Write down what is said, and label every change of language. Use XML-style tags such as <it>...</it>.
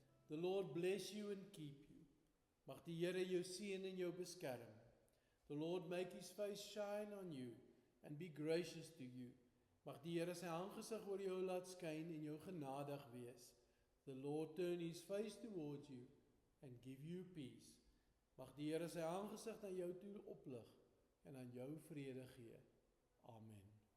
<en>The Lord bless you and keep you.</en> <af>Mag die Here jou seën en jou beskerm.</af> <en>The Lord make his face shine on you and be gracious to you.</en> <af>Mag die Here sy aangesig oor jou laat skyn en jou genadig wees.</af> <en>The Lord turn his face towards you and give you peace.</en> <af>Mag die Here sy aangesig na jou toe oplig en aan jou vrede gee. Amen.</af>